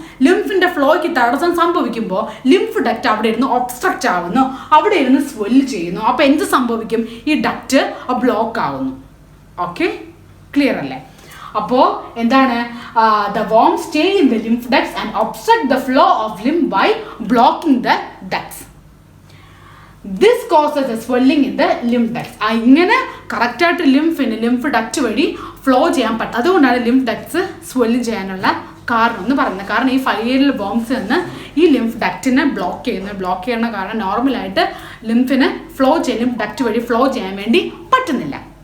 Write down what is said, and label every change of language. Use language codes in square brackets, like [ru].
[ml] ലിംഫിന്റെ ഫ്ലോയ്ക്ക് തടസ്സം സംഭവിക്കുമ്പോൾ lymph duct അവിടെ ഇരുന്ന് ഒബ്സ്ട്രക്റ്റ് ആവുന്നു, അവിടെ ഇരുന്ന് സ്വെല്ല് ചെയ്യുന്നു. അപ്പോൾ എന്ത് സംഭവിക്കും? ഈ ഡക്റ്റ് ബ്ലോക്ക് ആവുന്നു. ഓക്കെ? ക്ലിയർ അല്ലേ? അപ്പോൾ എന്താണ്? [en] The worm stay in the lymph ducts and obstruct the flow of lymph by blocking the ducts. This causes a swelling in the lymph ducts. [ml] ഇങ്ങനെ കറക്റ്റായിട്ട് ലിംഫ് ഡക്റ്റ് വഴി flow ചെയ്യാൻ പറ്റും. അതുകൊണ്ടാണ് ലിംഫ് ഡക്ട്സ് സ്വെല്ല് ചെയ്യാനുള്ള കാരണം എന്ന് പറയുന്നത്. കാരണം ഈ ഫൈലേരിയൽ വോംസ് എന്ന് ഈ ലിംഫ് ഡക്റ്റിനെ ബ്ലോക്ക് ചെയ്യുന്ന കാരണം നോർമലായിട്ട് ലിംഫിന് ലിംഫ് ഡക്റ്റ് വഴി ഫ്ലോ ചെയ്യാൻ വേണ്ടി പറ്റുന്നില്ല.